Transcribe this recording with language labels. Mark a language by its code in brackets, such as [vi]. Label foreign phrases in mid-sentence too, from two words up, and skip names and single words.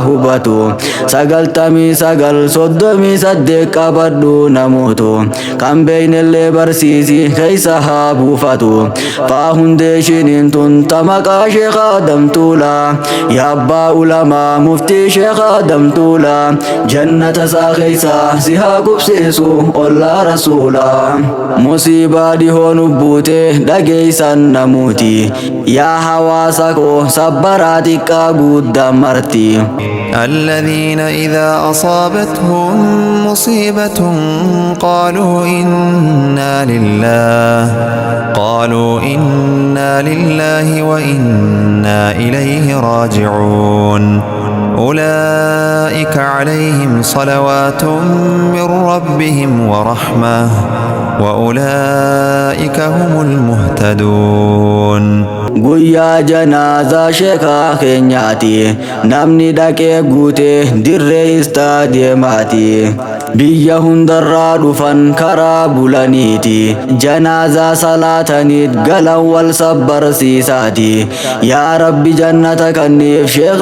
[om] hubatu 99 soddomii saddeet qabadhu namuutu kan kan beeyne illee barsiisi keeysa haa buufatu faa hundeeshiniin tun tamaqaa sheekh Adam Tuula yaa abbaa ulamaa muftii sheekh Adam Tuula jannata isaa keeysa si haa qubsiisu ollaa rasuula musiibaa dhihoon ubbuute dhageeysan namuuti yaa hawaasa koo sabbaraa xiqqaa guddaa marti [ar] الذين إذا أصابتهم مصيبة قالوا إنا لله وإنا إليه راجعون أولئك عليهم صلوات من ربهم ورحمة وأولئك هم المهتدون [om] guyyaa janaazaa sheekaa keenyaati namni dhaqee guute dirree istaadiyeemaati biyya hundarraa dhufan karaa bulaniiti janaazaa salaataniit galan wal sabbarsiisaati [ar] يا ربي [om] jannata kanniif sheekh